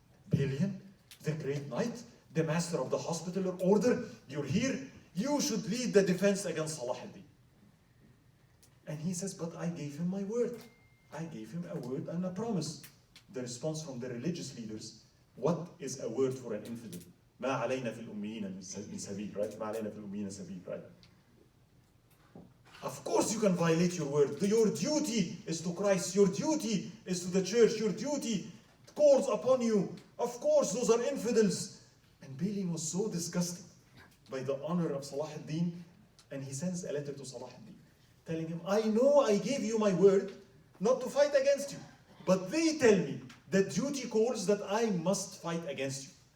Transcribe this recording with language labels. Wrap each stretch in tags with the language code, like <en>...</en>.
<en>Balian, the great knight, the master of the hospitaler order, you're here, you should lead the defense against Salahuddin. And he says, but I gave him my word. I gave him a word and a promise. The response from the religious leaders, what is a word for an infidel?</en> <ar>ما علينا في الأميين من سبيل,</ar> <en>right?</en> <ar>ما علينا في الأميين سبيل, right?</ar> <en>Of course you can violate your word. Your duty is to Christ. Your duty is to the church. Your duty calls upon you. Of course, those are infidels. And Balian was so disgusted by the honor of Salahuddin, and he sends a letter to Salahuddin, telling him, I know I gave you my word not to fight against you, but they tell me that duty calls that I must fight against you.</en>